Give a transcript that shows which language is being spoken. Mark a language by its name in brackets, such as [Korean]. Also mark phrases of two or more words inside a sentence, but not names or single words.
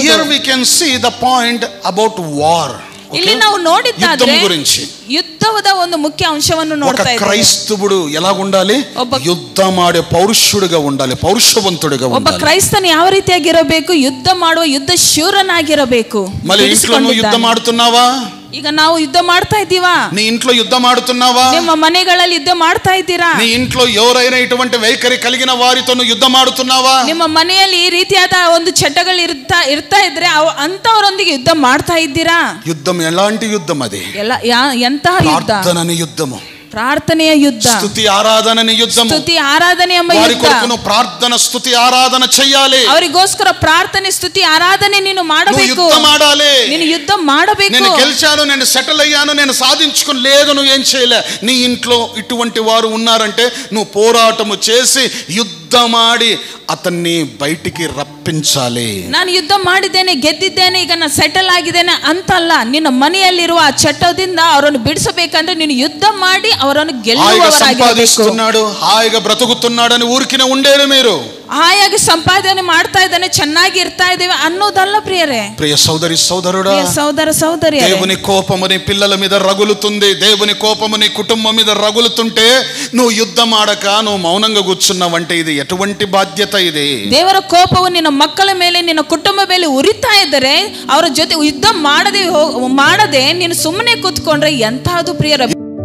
[English] Here we can see the point about war. [Kannada] ಇಲ್ಲಿ ನಾವು ನೋಡಿದ್ದಾದ್ರೆ [Telugu] యుద్ధం గురించి [Kannada] ಯುದ್ಧದ ಒಂದು ಮುಖ್ಯ ಅಂಶವನ್ನು [Telugu] ఒక [Kannada] ನೋಡ್ತಾ ಇದ್ದೇವೆ. [Telugu] క్రైస్తవుడు ఎలా ఉండాలి? యుద్ధమాడే పౌరుషుడుగా ఉండాలి, పౌరుషవంతుడిగా [Kannada] ಒಬ್ಬ [Telugu] ఉండాలి. [Kannada] ಕ್ರೈಸ್ತನು ಯಾವ ರೀತಿಯಾಗಿರಬೇಕು? ಯುದ್ಧ ಮಾಡುವ ಯುದ್ಧ ಶೂರನಾಗಿರಬೇಕು. [Telugu] మళ్ళీ ఇంట్లో నువ్వు యుద్ధం ఆడుతున్నావా? [Kannada] ಈಗ ನಾವು ಯುದ್ಧ ಮಾಡ್ತಾ ಇದ್ದೀವಾ? [Telugu] నీ ఇంట్లో యుద్ధం ఆడుతున్నావా? [Kannada] ನಿಮ್ಮ ಮನೆಗಳಲ್ಲಿ ಯುದ್ಧ ಮಾಡ್ತಾ ಇದ್ದೀರಾ? [Telugu] నీ ఇంట్లో ఎవరైనా ఇటువంటి వైఖరి కలిగిన వారితో నువ్వు యుద్ధం ఆడుతున్నావా? [Kannada] ನಿಮ್ಮ ಮನೆಯಲ್ಲಿ ಈ ರೀತಿಯಾದ ಒಂದು ಚಟಗಳು ಇರ್ತಾ ಇದ್ರೆ ಅಂತವರೊಂದಿಗೆ ಯುದ್ಧ ಮಾಡ್ತಾ ಇದ್ದೀರಾ? [Telugu] యుద్ధం ఎలాంటి యుద్ధం? అది [Kannada] ಎಂತಹ ಯುದ್ಧ? [Telugu] ప్రార్థనని యుద్ధము, [Kannada] ಪ್ರಾರ್ಥನೆಯ ಯುದ್ಧ, [Telugu] స్తుతి ఆరాధనని యుద్ధము. [Kannada] ಸ್ತುತಿ ಆರಾಧನೆ ಎಂಬ [Telugu] వారి [Kannada] ಯುದ್ಧ. [Telugu] కొరకు నువ్వు ప్రార్థన స్తుతి ఆరాధన చేయాలి. [Kannada] ಅವರಿಗೋಸ್ಕರ ಪ್ರಾರ್ಥನೆ ಸ್ತುತಿ ಆರಾಧನೆ ನೀನು [Telugu] నువ్వు [Kannada] ಮಾಡಬೇಕು. [Telugu] యుద్ధం ఆడాలి. [Kannada] ನೀನು యుద్ధ ಮಾಡಬೇಕು. [Telugu] నేను గెలిచాను, నేను సెటిల్ అయ్యాను, నేను సాధించుకుని లేదు, నువ్వు ఏం చేయలే. నీ ఇంట్లో ఇటువంటి వారు ఉన్నారంటే నువ్వు పోరాటము చేసి యుద్ధమాడి అతన్ని బయటికి రప్పించాలి. [Kannada] ನಾನು ಯುದ್ಧ ಮಾಡಿದ್ದೇನೆ, ಗೆದ್ದಿದ್ದೇನೆ, ಈಗ ನಾನು ಸೆಟಲ್ ಆಗಿದ್ದೇನೆ ಅಂತಲ್ಲ. ನಿನ್ನ ಮನೆಯಲ್ಲಿರುವ ಆ ಚಟದಿಂದ ಅವರನ್ನು ಬಿಡಿಸಬೇಕಂದ್ರೆ ನೀನು ಯುದ್ಧ ಮಾಡಿ ಅವರನ್ನು ಗೆಲ್ಲುವವರಾಗಿರಬೇಕು. [Telugu] సంపాదిస్తున్నాడు, హాయిగా బ్రతుకుతున్నాడని ఊరికినే ఉండేరు మీరు. [Kannada] ಹಾಯಾಗಿ ಸಂಪಾದನೆ ಮಾಡ್ತಾ ಇದ್ದಾನೆ, ಚೆನ್ನಾಗಿ ಇರ್ತಾ ಇದ್ದೇವೆ ಅನ್ನೋದಲ್ಲ ಪ್ರಿಯರೇ. [Telugu] ప్రియ సోదరి సోదరుడా, సోదర సోదరి, దేవుని కోపము నీ పిల్లల మీద రగులుతుంది, దేవుని కోపము నీ కుటుంబం మీద రగులుతుంటే నువ్వు యుద్ధం ఆడక నువ్వు మౌనంగా కూర్చున్నావంటే ఇది ఎటువంటి బాధ్యత? ఇది [Kannada] ದೇವರ ಕೋಪವು ನಿನ್ನ ಮಕ್ಕಳ ಮೇಲೆ, ನಿನ್ನ ಕುಟುಂಬ ಮೇಲೆ ಉರಿತಾ ಇದ್ದರೆ ಅವರ ಜೊತೆ ಯುದ್ಧ ಮಾಡದೆ ನೀನು ಸುಮ್ಮನೆ ಕೂತ್ಕೊಂಡ್ರೆ ಎಂತಹದು ಪ್ರಿಯರ